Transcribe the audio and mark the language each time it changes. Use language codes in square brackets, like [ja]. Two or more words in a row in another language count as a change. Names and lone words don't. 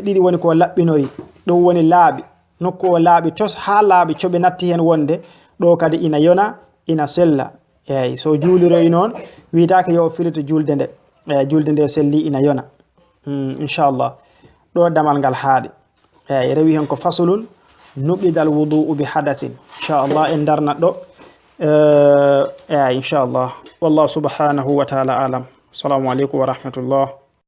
[ff] ɗiɗi woni ko laɓɓinori ɗum woni laaɓi nokku o laaɓi tos ha laaɓi coɓe natti hen wonde ɗo kadi ina yona ina sella eyi so juuliroy noon witake yo filito julde nde julde nde selli ina yona inchallah ɗo damal ngal haaɗi eyi rewi hen ko [ar] فصل نواقض الوضوء بحدث [ff] inchallah en darnat ɗo eyi inchallah [ar] والله سبحانه وتعالى أعلم السلام عليكم ورحمة الله